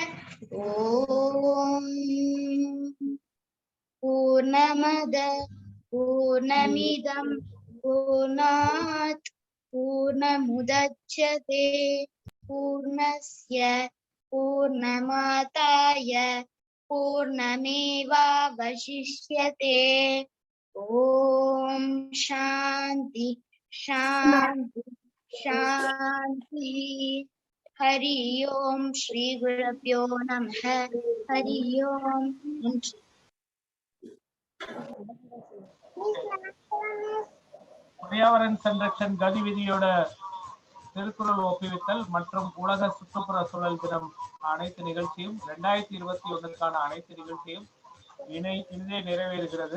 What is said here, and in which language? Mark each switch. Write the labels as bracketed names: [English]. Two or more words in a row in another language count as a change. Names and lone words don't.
[Sanskrit] ॐ पूर्णमद पूर्णमिदं पूर्णात् पूर्णमुदच्यते पूर्णस्य पूर्णमादाय पूर्णमेवावशिष्यते। ॐ शान्ति शान्ति शान्ति। हरि ओम श्री गुरुभ्यो नमः। हरि ओम। [Hindi] पर्यावरण संरक्षण [Tamil] கதிவிதியோட திருக்குறள் ஒப்புவித்தல் மற்றும் உலக சுற்றுப்புற சூழல் தினம் அனைத்து நிகழ்ச்சியும் 2021க்கான அனைத்து நிகழ்ச்சியும் இன்றே நிறைவேறுகிறது.